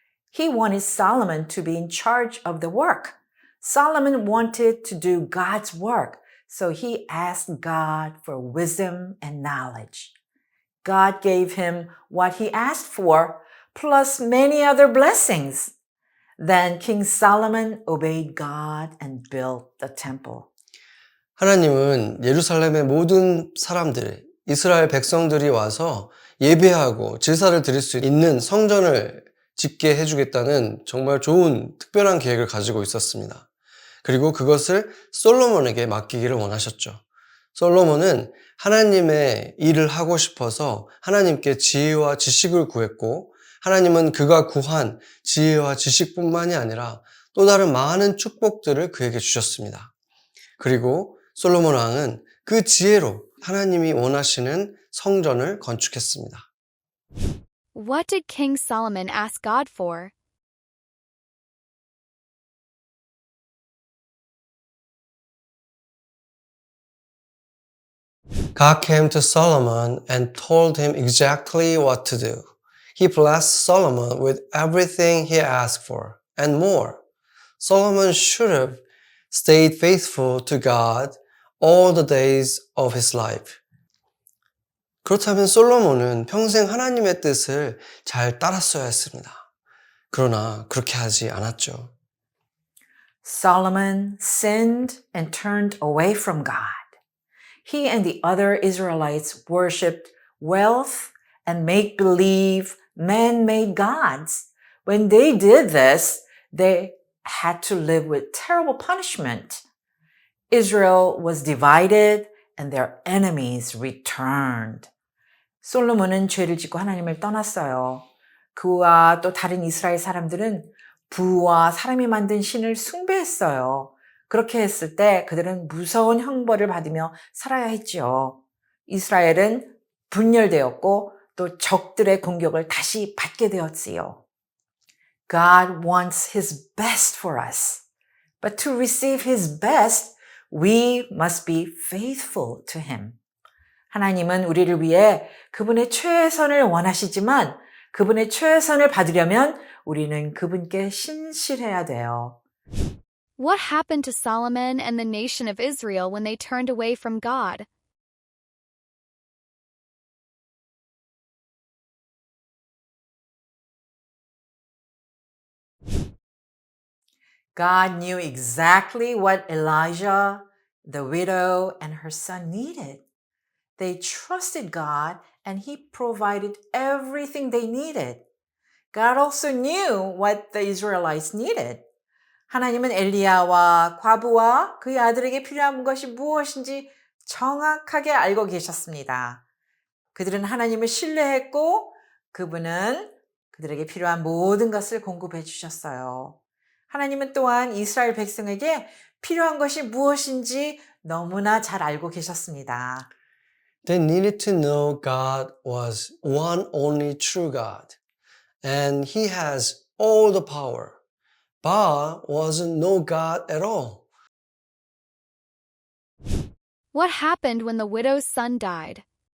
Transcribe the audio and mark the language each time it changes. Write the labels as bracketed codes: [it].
[en] He wanted Solomon to be in charge of the work. Solomon wanted to do God's work, so he asked God for wisdom and knowledge. God gave him what he asked for, plus many other blessings. Then King Solomon obeyed God and built the temple. [ko] 하나님은 예루살렘의 모든 사람들, 이스라엘 백성들이 와서 예배하고 제사를 드릴 수 있는 성전을 짓게 해주겠다는 정말 좋은 특별한 계획을 가지고 있었습니다. 그리고 그것을 솔로몬에게 맡기기를 원하셨죠. 솔로몬은 하나님의 일을 하고 싶어서 하나님께 지혜와 지식을 구했고, 하나님은 그가 구한 지혜와 지식뿐만이 아니라 또 다른 많은 축복들을 그에게 주셨습니다. 그리고 솔로몬 왕은 그 지혜로 하나님이 원하시는 성전을 건축했습니다. [en] What did King Solomon ask God for? God came to Solomon and told him exactly what to do. He blessed Solomon with everything he asked for and more. Solomon should have stayed faithful to God all the days of his life. [ko] 그렇다면 솔로몬은 평생 하나님의 뜻을 잘 따랐어야 했습니다. 그러나 그렇게 하지 않았죠. [en] Solomon sinned and turned away from God. He and the other Israelites worshipped wealth and make-believe man-made gods. When they did this, they had to live with terrible punishment. Israel was divided and their enemies returned. [ko] 솔로몬은 죄를 짓고 하나님을 떠났어요. 그와 또 다른 이스라엘 사람들은 부와 사람이 만든 신을 숭배했어요. 그렇게 했을 때 그들은 무서운 형벌을 받으며 살아야 했지요. 이스라엘은 분열되었고 또 적들의 공격을 다시 받게 되었지요. [en] God wants His best for us. But to receive His best, we must be faithful to Him. [ko] 하나님은 우리를 위해 그분의 최선을 원하시지만 그분의 최선을 받으려면 우리는 그분께 신실해야 돼요. [en] What happened to Solomon and the nation of Israel when they turned away from God? God knew exactly what Elijah, the widow, and her son needed. They trusted God and He provided everything they needed. God also knew what the Israelites needed. [ko] 하나님은 엘리야와 과부와 그의 아들에게 필요한 것이 무엇인지 정확하게 알고 계셨습니다. 그들은 하나님을 신뢰했고 그분은 그들에게 필요한 모든 것을 공급해 주셨어요. 하나님은 또한 이스라엘 백성에게 필요한 것이 무엇인지 너무나 잘 알고 계셨습니다. [en] They needed to know God was one only true God, and He has all the power. Baal wasn't no God at all. What happened when the widow's son died?